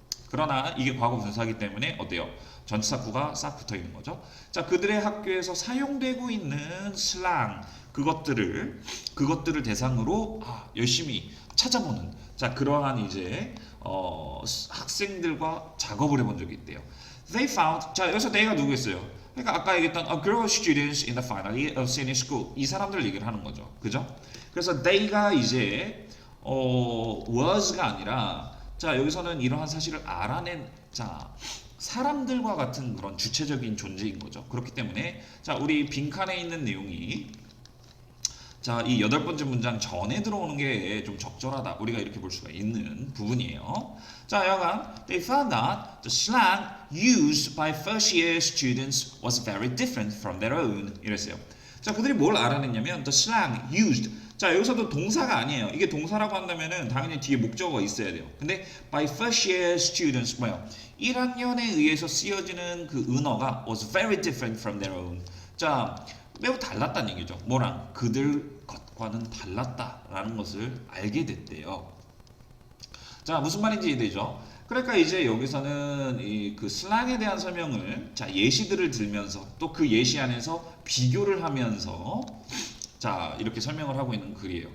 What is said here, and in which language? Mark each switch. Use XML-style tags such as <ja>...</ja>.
<ko>그러나 이게 과거 분사이기 때문에 어때요? 전치사구가 싹 붙어 있는 거죠. 자, 그들의 학교에서 사용되고 있는 슬랑 그것들을 대상으로 열심히 찾아보는 자 그러한 이제 학생들과 작업을 해본 적이 있대요.</ko> <en>They found</en> <ko>자 여기서 they가 누구겠어요? 그러니까 아까 얘기했던</ko> <en>a group of students in the final year of senior school</en> <ko>이 사람들 얘기를 하는 거죠. 그죠? 그래서 they가 이제 was가 아니라 자 여기서는 이러한 사실을 알아낸 자 사람들과 같은 그런 주체적인 존재인 거죠. 그렇기 때문에 자 우리 빈칸에 있는 내용이 자, 이 8번째 문장 전에 들어오는 게 좀 적절하다. 우리가 이렇게 볼 수가 있는 부분이에요.</ko> <en>자, 여간 they found that the slang used by first year students was very different from their own.</en> <ko>이랬어요. 자, 그들이 뭘 알아냈냐면</ko> <en>the slang used.</en> <ko>자, 여기서도 동사가 아니에요. 이게 동사라고 한다면은 당연히 뒤에 목적어가 있어야 돼요. 근데</ko> <en>by first year students</en> <ko>뭐요? 1학년에 의해서 쓰여지는 그 은어가</ko> <en>was very different from their own.</en> <ko>자, 매우 달랐다는 얘기죠. 뭐랑? 그들 것과는 달랐다라는 것을 알게 됐대요. 자, 무슨 말인지 이해되죠? 그러니까 이제 여기서는 이 그 슬랑에 대한 설명을 자 예시들을 들면서 또 그 예시 안에서 비교를 하면서 자 이렇게 설명을 하고 있는 글이에요.</ko>